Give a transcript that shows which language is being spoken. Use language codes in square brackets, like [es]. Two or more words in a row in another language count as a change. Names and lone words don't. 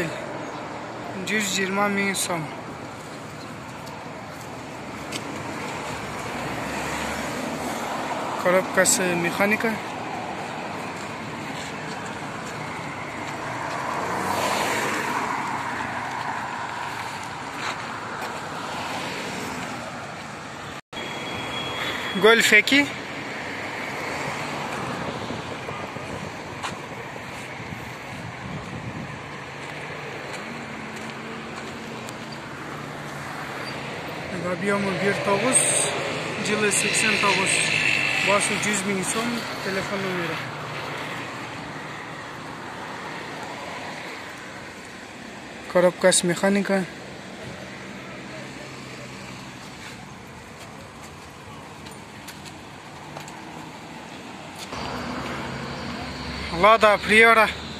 [ky] 120.000 so'm. Коробкасы mexanika. Golf 2. Объемы 1.9, жылы 89, басы 100.000 so'm, [uz] telefon nomeri. [ky] Коробкасы mexanika. Lada Priora.